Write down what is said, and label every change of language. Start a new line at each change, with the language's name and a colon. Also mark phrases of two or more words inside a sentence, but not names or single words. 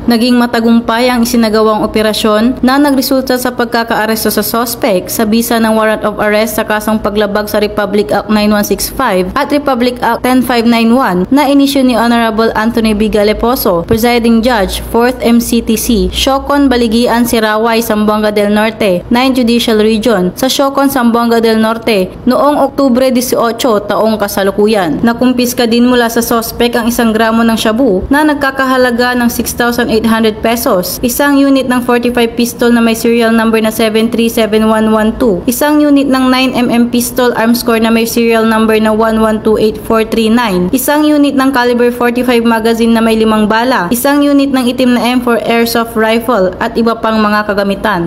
Filipino: Naging matagumpay ang isinagawang operasyon na nagresulta sa pagkakaaresto sa sospek sa bisa ng
English: warrant of arrest
Filipino: sa kasong paglabag sa Republic Act 9165 at Republic Act 10591 na inisyu ni Honorable Anthony B. Galeposo, Presiding Judge, 4th MCTC, Siocon, Baligian, Siraway, Zamboanga del Norte, 9 Judicial Region sa Siocon, Zamboanga del Norte noong Oktubre 18 taong kasalukuyan. Nakumpiska din mula sa sospek ang 1 gramo ng shabu na nagkakahalaga ng 6,800 pesos, isang unit ng 45 pistol na may
English: serial number
Filipino: na 737112, isang unit ng 9mm
English: pistol arm score
Filipino: na may
English: serial number
Filipino: na 1128439, isang unit ng caliber 45 magazine na may 5 bala, isang unit ng itim na
English: M4 airsoft rifle
Filipino: at iba pang mga kagamitan.